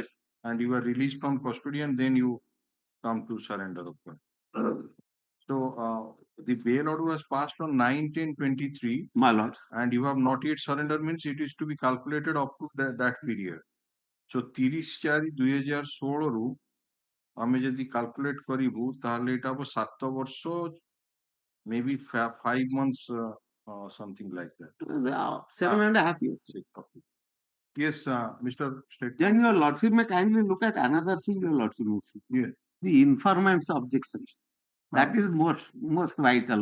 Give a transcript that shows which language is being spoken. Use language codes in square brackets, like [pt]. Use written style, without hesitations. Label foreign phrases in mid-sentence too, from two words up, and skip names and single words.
[en] And you are released from custody, and then you come to surrender the court. So the bail order was passed on 9/10/23. My lord. And you have not yet surrendered, means it is to be calculated up to that period. [or] So 30/4/2016 ରୁ ଆମେ ଯଦି calculate କରିବୁ ତାହେଲେ ଏଟା ହବ 7 ବର୍ଷ, [en] maybe 5 months, something like that. 7.5 years. Yes, Mr. State. Then your lordship may kindly look at another thing, your lordship. Yeah. The informant's objection. That is most vital.